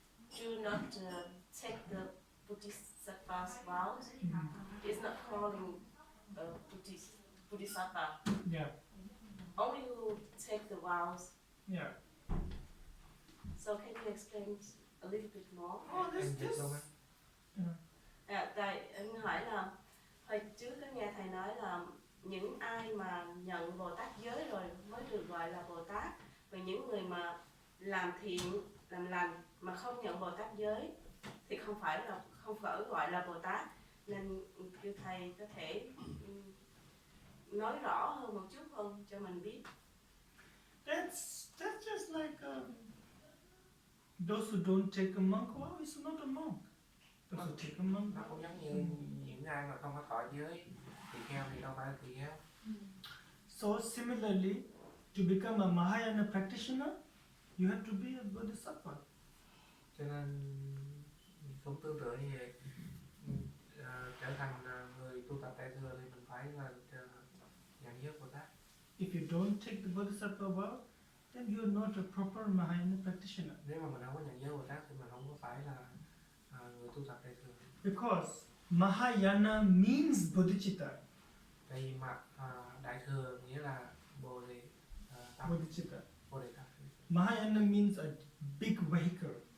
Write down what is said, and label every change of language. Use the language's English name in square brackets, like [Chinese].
[English] do not take the Bodhisattva's vows, it's not calling Bodhisattva. Yeah, Only who take the vows. yeah. So can you explain a little bit more? Oh, [Vietnamese] Em dịch luôn á. Tại em hỏi là hồi trước có nghe thầy nói là những ai mà nhận Bồ Tát giới rồi mới được gọi là Bồ Tát, và những người mà làm thiện làm lành mà không nhận Bồ Tát giới thì không phải gọi là Bồ Tát, nên kêu thầy có thể nói rõ hơn một chút không cho mình biết. [English] That's just like those who don't take a monk vow is not a monk. Those who take a monk [Vietnamese] Nó [English] vow. [Vietnamese] cũng giống như những ai mà không có thọ giới tỳ kheo thì đâu phải là tỳ kheo. [English] So similarly, to become a Mahayana practitioner, you have to be a Bodhisattva. [Vietnamese] Cho nên cũng tương tự như vậy. Trở thành người tu tập đại thừa thì mình phải là nhận giới Bồ Tát. [English] If you don't take the Bodhisattva vow, then you are not a proper Mahayana practitioner. [Vietnamese] Nếu mà mình không có nhận giới Bồ Tát thì mình không có phải là người tu tập đại thừa. [English] Because Mahayana means bodhicitta. [Vietnamese] Tại vì mà đại thừa nghĩa là bồ đề tâm. [English] Bodhicitta. [Vietnamese] Bồ đề tâm. [English] Mahayana means a big vehicle.